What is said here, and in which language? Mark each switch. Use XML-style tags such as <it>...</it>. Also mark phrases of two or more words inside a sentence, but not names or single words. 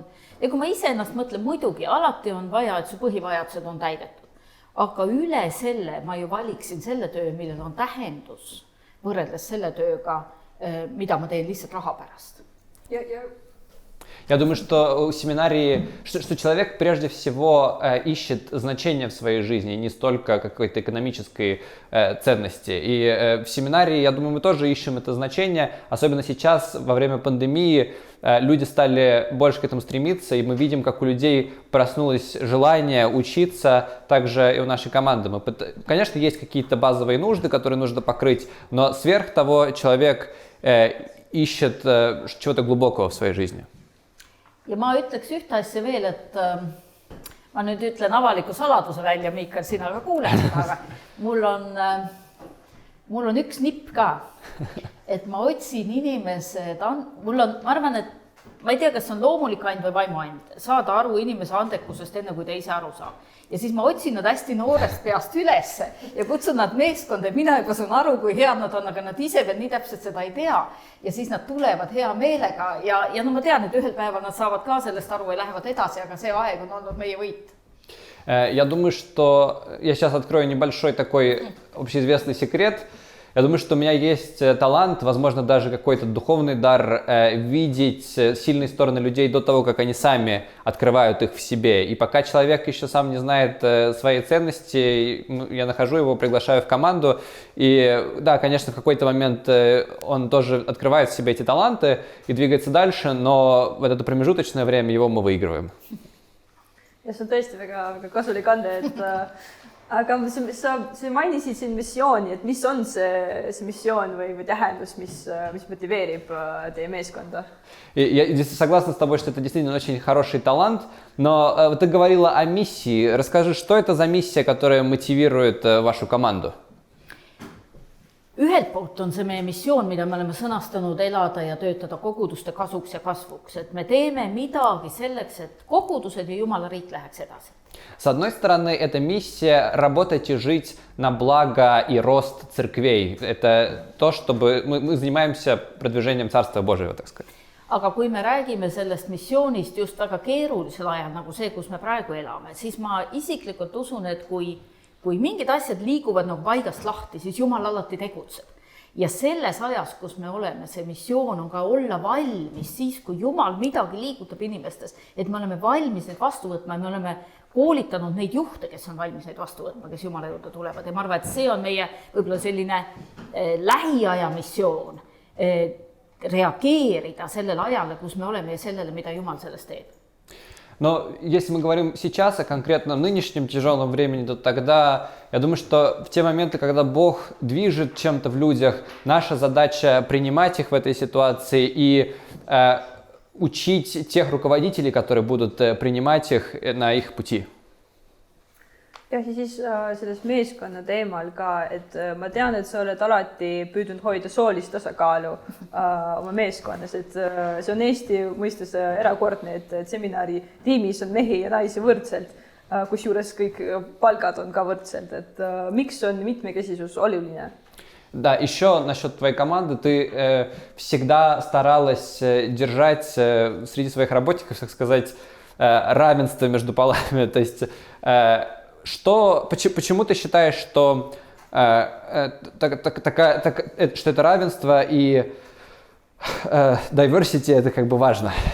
<et>Ja kui ma ise ennast mõtlen, muidugi alati on vaja, et su põhivajadused on täidetud. Aga üle selle ma ju valiksin selle töö, millel on tähendus võrreldes selle tööga, mida ma teen lihtsalt raha pärast.</et> <ru>Я думаю, что у семинарии, что человек прежде всего ищет значение в своей жизни, не столько какой-то экономической ценности. И в семинарии, я думаю, мы тоже ищем это значение, особенно сейчас, во время пандемии, люди стали больше к этому стремиться, и мы видим, как у людей проснулось желание учиться, также и у нашей команды. Конечно, есть какие-то базовые нужды, которые нужно покрыть, но сверх того человек ищет чего-то глубокого в своей жизни.</ru> <et>Ja ma ütleks ühte asja veel, et ma nüüd ütlen avaliku saladuse välja, Miikal, sina ka kuuled seda, aga mul on üks nipp ka, et ma otsin inimesed, ma arvan, et ma ei tea, kas on loomulik and või vaimuand, saada aru inimese andekusest enne, kui ta ise aru saab. Ja siis ma otsin nad hästi noorest peast üles ja kutsun nad meeskonda ja mina juba saan aru, kui head nad on, aga nad ise veel nii täpselt seda ei tea. Ja siis nad tulevad hea meelega ja no ma tean, et ühel päeval nad saavad ka sellest aru ja lähevad edasi, aga see aeg on olnud meie võit.</et> <ru>Я думаю, что я сейчас открою небольшой такой общеизвестный секрет. Я думаю, что у меня есть талант, возможно, даже какой-то духовный дар видеть сильные стороны людей до того, как они сами открывают их в себе. И пока человек еще сам не знает своей ценности, я нахожу его, приглашаю в команду. И да, конечно, в какой-то момент он тоже открывает в себе эти таланты и двигается дальше, но в это промежуточное время его мы выигрываем.</ru> <et>Ja see on tõesti väga kasulik ande, et aga sa mainisid siin missiooni, et mis on see missioon või tähendus, mis мотивирует teie meeskonda?</et> <ru>Я согласна с тобой, что это действительно очень хороший талант, но ты говорила о миссии. Расскажи, что это за миссия, которая мотивирует вашу команду?</ru> <et>Ühelt poolt on see meie missioon, mida me oleme sõnastanud elada ja töötada koguduste kasuks ja kasvuks, et me teeme midagi selleks, et kogudused ja Jumala riik läheks edasi.</et> <ru>С одной стороны, это миссия работать и жить на благо и рост церквей. Это то, чтобы мы занимаемся продвижением Царства Божьего, так сказать.</ru> <et>Aga kui me räägime sellest missioonist just väga keerulisel ajal, nagu see, kus me praegu elame, siis ma isiklikult usun, et kui mingid asjad liiguvad nagu paigast lahti, siis Jumal alati tegutseb. Ja selles ajas, kus me oleme, see missioon on ka olla valmis siis, kui Jumal midagi liigutab inimestes, et me oleme valmis neid vastu võtma ja me oleme koolitanud neid juhte, kes on valmis neid vastu võtma, kes Jumala juurde tulevad. Ja ma arvan, et see on meie võib-olla selline lähiaja missioon, reageerida sellele ajale, kus me oleme ja sellele, mida Jumal sellest teeb.</et> <ru>Но если мы говорим сейчас о конкретном нынешнем тяжелом времени, то тогда я думаю, что в те моменты, когда Бог движет чем-то в людях, наша задача принимать их в этой ситуации и учить тех руководителей, которые будут принимать их на их пути.</ru> <et>Ja siis selles meeskonna teemal ka, et ma tean, et sa oled alati püüdnud hoida soolist tasakaalu oma meeskonnas, et see on Eesti mõistes erakordne, et seminari tiimis on mehi ja naisi võrdselt, kusjuures kõik palgad on ka võrdselt, et miks on mitmekesisus oluline?</et> <ru>Да, еще насчет твоей команды. Ты всегда старалась держать среди своих работников, так сказать, равенство между полами. То есть, почему ты считаешь, что это равенство и diversity это как бы важно?</ru>